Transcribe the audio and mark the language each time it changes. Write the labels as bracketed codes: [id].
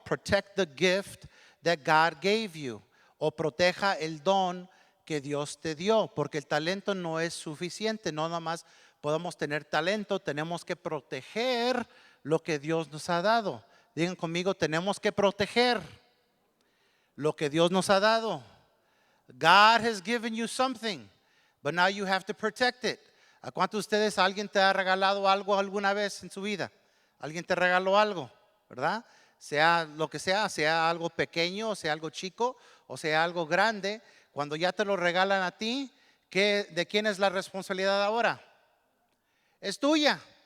[en] Protect the gift that God gave you. [es] O proteja el don que Dios te dio, porque el talento no es suficiente. No nada más podemos tener talento, tenemos que proteger lo que Dios nos ha dado. Digan conmigo, tenemos que proteger lo que Dios nos ha dado. [en] God has given you something, but now you have to protect it. [es] ¿A cuántos de ustedes alguien te ha regalado algo alguna vez en su vida? Alguien te regaló algo, ¿verdad? Sea lo que sea algo pequeño, sea algo chico, o sea algo grande. Cuando ya te lo regalan a ti, ¿de quién es la responsabilidad ahora? Es tuya.